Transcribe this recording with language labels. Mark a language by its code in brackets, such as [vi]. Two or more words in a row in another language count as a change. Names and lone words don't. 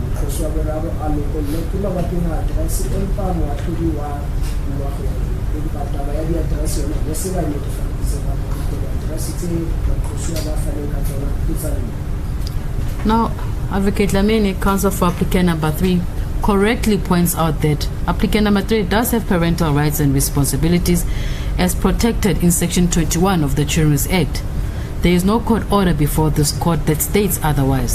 [st] moqosi wa boraro a lokolletse mabapi le address empa moahlodi wa taba ya di-address yona ya se ba netefaditse ka di-address tse moqosi wa ba faneng ka tsona ke tsa lena. [en] Now, Advocate Lamini, counsel for applicant number 3, correctly points out that applicant number 3 does have parental rights and responsibilities as protected in Section 21 of the Children's Act. There is no court order before this court that states otherwise.